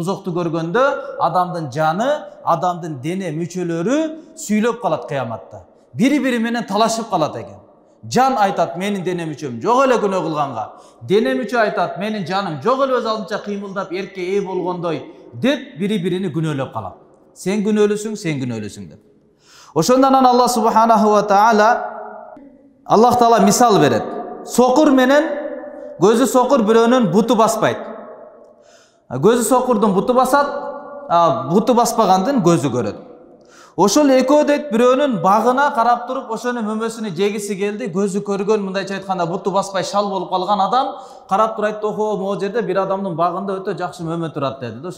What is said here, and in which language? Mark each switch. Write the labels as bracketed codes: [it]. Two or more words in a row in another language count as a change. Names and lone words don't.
[ky] Тозокту көргөндө адамдын жаны, адамдын дене мүчөлөрү сүйлөп калат кыяматта. Бири-бири менен талашып калат экен. Жан айтат: "Менин дене мүчөм жок эле күнөө кылганга." Дене мүчө айтат: "Менин жаным жок эле өз алдынча кыймылдап эркке ээ болгондой" деп бири-бирини күнөөлөп калат. Сен күнөөлүсүң, сен күнөөлүсүң деп. Ошондон анан [ar] الله سبحانه وتعالى, [ky] Аллах таала мисал берет. Сокур менен көзү сокур бирөөнүн буту баспайт. Көзү сокурдун буту басат, буту баспагандын көзү көрөт. Ошол экөө дейт, бирөөнүн багына карап туруп, ошонун мөмөсүнү жегиси келди, көзү көргөн, мындайча айтканда буту баспай шал болуп калган адам карап туруп айтты: "Охо, могу жерде бир адамдын багында өтө жакшы мөмө турат" деди.